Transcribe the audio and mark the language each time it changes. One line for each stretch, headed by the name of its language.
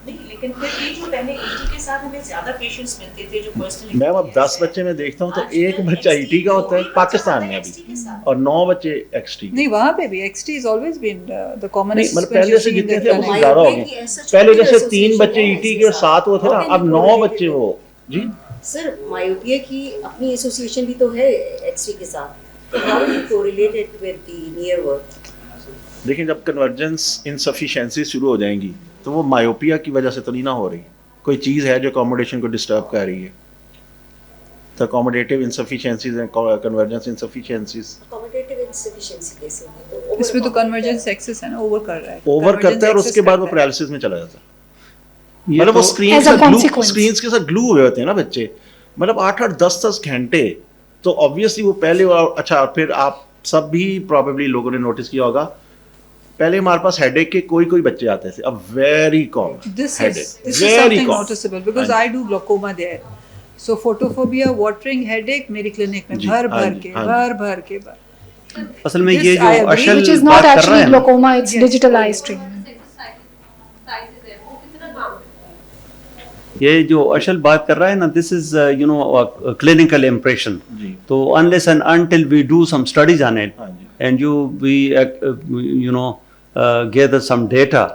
Urdu: نہیں لیکن پھر بھی جو پہلے ای ٹی کے ساتھ ہمیں زیادہ پیشنٹس ملتے تھے جو پرسنلی میم اب 10 بچے میں دیکھتا ہوں تو ایک بچہ ای ٹی کا ہوتا ہے پاکستان میں ابھی اور 9 بچے ایکس ٹی. نہیں وہاں پہ بھی
English: XT has always been the commonest.
Urdu: مطلب پہلے سے جتنے تھے اس سے زیادہ ہو گئے. پہلے جیسے 3 بچے ای ٹی کے ساتھ وہ تھے نا, اب 9 بچے وہ. جی سر مائوپیا کی اپنی ایسوسیشن بھی تو ہے ایکس ٹی کے ساتھ, تو
English: How do you correlate with the near work?
Urdu: دیکھیں جب کنورجنس انسفیشینسی شروع ہو جائیں گی تو وہ مائوپیا کی وجہ سے تو نہیں نہ ہو رہی, کوئی چیز ہے جو اکوموڈیشن کو ڈسٹرب کر رہی ہے. تو اکوموڈیٹیو انسفیشینسیز ہیں, کنورجنس انسفیشینسیز. اکوموڈیٹیو انسفیشینسی کیسے ہے؟ اس میں تو کنورجنس ایکسس ہے نا, اوور کر رہا ہے, اوور کرتا ہے اور اس کے بعد وہ پیرالسس میں چلا جاتا ہے. مطلب وہ اسکرینس کے ساتھ گلو ہوئے ہوتے ہیں نا بچے, مطلب 8-8 10-10 گھنٹے. تو آبویسلی وہ پہلے اچھا پھر آپ سب بھی پروبیبلی لوگوں نے نوٹس کیا ہوگا پہلے ہمارے پاس ہیڈ ایک کے کوئی بچے آتے تھے, اب very common.
English: This is something noticeable because I do glaucoma there. So photophobia, watering headache
Urdu: میری کلینک میں بھر کے اصل میں یہ جو اشل
English: which is not actually glaucoma, it's digital eye strain.
Urdu: یہ جو اشل بات کر رہا ہے نا,
English: This is you know clinical impression. تو unless and until we do some studies on it and we you know gather some data,